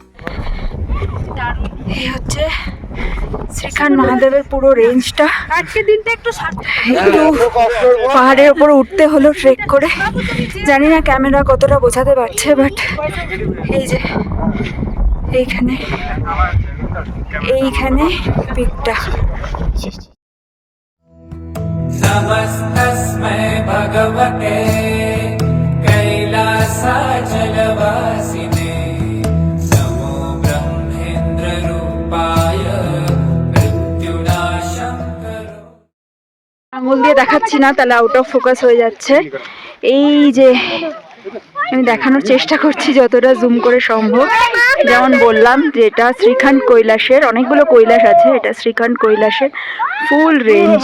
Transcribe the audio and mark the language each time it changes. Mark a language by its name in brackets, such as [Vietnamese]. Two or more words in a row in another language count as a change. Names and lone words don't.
[Bangla] এই হচ্ছে শ্রীকান্ত মহাদেবের পুরো রেঞ্জটা। আজকের দিনটা একটু একটু পাহাড়ের উপর উঠতে হলো ট্রেক করে। জানি না ক্যামেরা কতটা বোঝাতে পারছে, বাট এই যে এইখানে পিকটা। [Sanskrit] नमस्तस्मै भगवते कैलासाचलवासिने नमो ब्रह्मेन्द्ररूपाय मृत्युनाशङ्करो। [Bangla] আঙুল দিয়ে দেখাচ্ছি না, তাহলে [English] out of focus [Bangla] হয়ে যাচ্ছে। এই যে আমি দেখানোর চেষ্টা করছি যতটা জুম করে সম্ভব। যেমন বললাম যে এটা শ্রীকান্ত কৈলাসের, অনেকগুলো কৈলাস আছে, এটা শ্রীকান্ত কৈলাসের [English] full range.